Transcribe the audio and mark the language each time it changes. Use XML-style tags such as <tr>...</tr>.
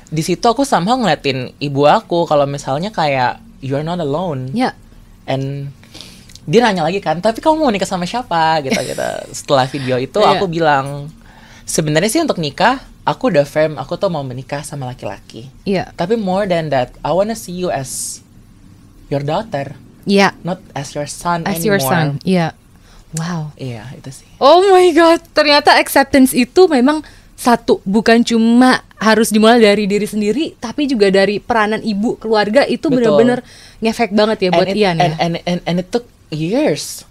<id>Di situ aku somehow ngeliatin ibu aku kalau misalnya kayak</id> <en>you're not alone.</en> <id>Ya. And dia nanya lagi kan, tapi kamu mau nikah sama siapa? Gitu. Setelah video itu aku bilang, sebenarnya sih untuk nikah, aku udah firm, aku tuh mau menikah sama laki-laki. Iya.</id> <en>Tapi more than that, I wanna see you as your daughter.</en> <id>Iya.</id> <en>Not as your son As your anymore. son.</en> <id>Iya.</id> <en>Wow.</en> <id>Iya, itu sih.</id> <en>Oh my God,</en> <id>ternyata acceptance itu memang satu, bukan cuma harus dimulai dari diri sendiri, tapi juga dari peranan ibu, keluarga itu benar-benar ngefek banget ya buat Ian ya.</id> <en>And it took years.</en>